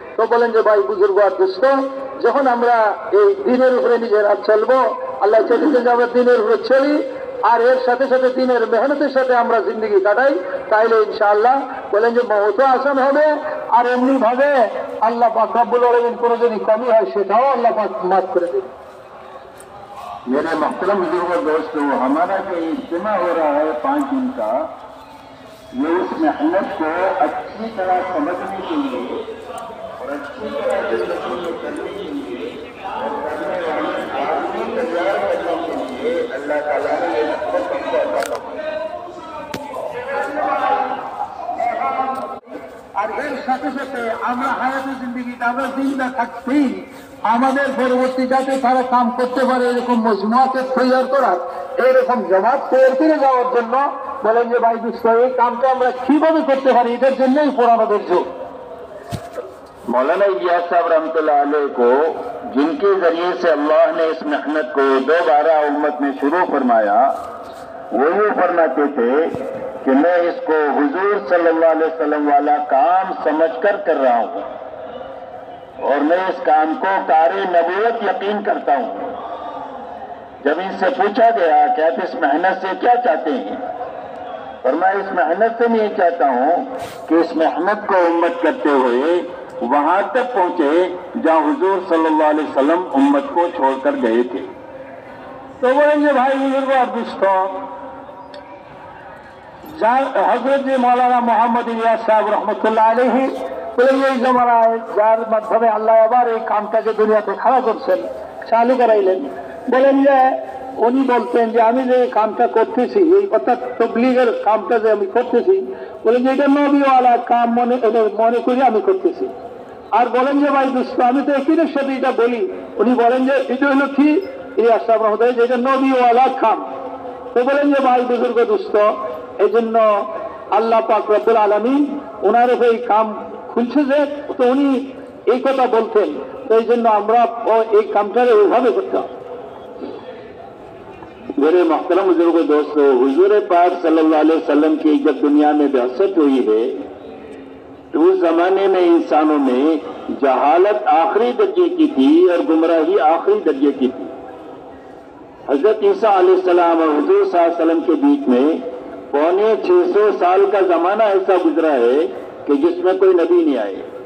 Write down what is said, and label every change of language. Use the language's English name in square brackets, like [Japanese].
[Bangla] তো বলেন যে ভাই বুজুর্গ আর দুস্থ, যখন আমরা এই দিনের উপরে নিজেরা চলবো, আল্লাহ চেয়েছেন যে আমরা দিনের উপরে চলি আর এর সাথে সাথে দিনের মেহনতের সাথে আমরা জিন্দগি কাটাই, তাইলে ইনশাআল্লাহ বলেন যে মওত আসান হবে। আর এমনি ভাবে আল্লাহ পাক রব্বুল আলামিন কোনো যদি কমি হয় সেটাও আল্লাহ পাক মাফ করে দেবে। [Hindi] मेरे मोहतरम बुजुर्ग और दोस्तों, हमारा जो इज्तिमा हो रहा है 5 दिन का, ये उस मेहनत को अच्छी तरह समझने के लिए और अच्छी तरह जिंदगी करने के लिए और करने वाले आदमी तैयार करने के लिए अल्लाह ताला ने ये सबक हमको अता फरमाया। [Bangla] আর এর সাথে সাথে আমরা হায়াতে জিন্দগিতে আমরা জিন্দা থাকতেই আমাদের পরবর্তী যাতে তারা কাম করতে পারে এরকম মজমুয়াকে তৈরি করার, এরকম জামাত তৈরি করে যাওয়ার জন্য বলেন যে ভাই দুস্থ এই কামটা আমরা কিভাবে করতে পারি, এটার জন্যই পুরানোদের যুগ। [Hindi] मौलाना इलियास साहब रहमतुल्लाह अलैह को, जिनके जरिए से अल्लाह ने इस मेहनत को दोबारा उम्मत में शुरू फरमाया, वो यूँ फरमाते थे कि मैं इसको हुजूर सल्लल्लाहु अलैहि वसल्लम वाला काम समझकर कर रहा हूँ और मैं इस काम को कारी नबूवत यकीन करता हूँ। जब इनसे पूछा गया कि आप इस मेहनत से क्या चाहते हैं, और मैं इस मेहनत से नहीं चाहता हूँ कि इस मेहनत को उम्मत करते हुए वहां तक पहुंचे जहां हुजूर सल्लल्लाहु अलैहि वसल्लम उम्मत को छोड़कर गए थे। तो बोलेंगे भाई बुजुर्ग और दोस्तों, हजरत जी मौलाना मोहम्मद इलियास साहब रहमतुल्लाह अलैहि बोलेंगे [Bangla] এই জমানায় যার মাধ্যমে আল্লাহ আবার এই কামটাকে দুনিয়াতে খাড়া করছেন, চালু করাইলেন, বলেন যে উনি বলতেন যে আমি যে কামটা করতেছি এই অর্থাৎ তবলিগের কামটা যে আমি করতেছি, বলেন যে এটা নবীওয়ালা কাম মনে করে আমি করতেছি। আর বলেন যে ভাই দুস্থ আমি তো একদিনের সাথে এটা বলি, উনি বলেন যে এটা হলো কি ইলিয়াস সাহেব রহমতুল্লাহ যে এটা নবীওয়ালা কাম। তো বলেন যে ভাই বুজুর্গ দুস্থ, এই জন্য আল্লাহ পাক রব্বুল আলামিন ওনার উপর এই কাম খুলছে যে, তো উনি এই কথা বলতেন, তো এই জন্য আমরা এই কামটাকে ওইভাবে করতে হবে। [Hindi] मेरे मोहतरम बुजुर्ग दोस्तों, हुजूर पाक सल्लल्लाहु अलैहि वसल्लम की जब दुनिया में बिअसत हुई है तो उस जमाने में इंसानों में जहालत आखिरी दर्जे की थी और गुमराही आखिरी दर्जे की थी। हजरत ईसा अलैहिस्सलाम और हुजूर सल्लल्लाहु अलैहि वसल्लम के बीच में 650 साल का जमाना ऐसा गुजरा है कि जिसमें कोई नबी नहीं आए,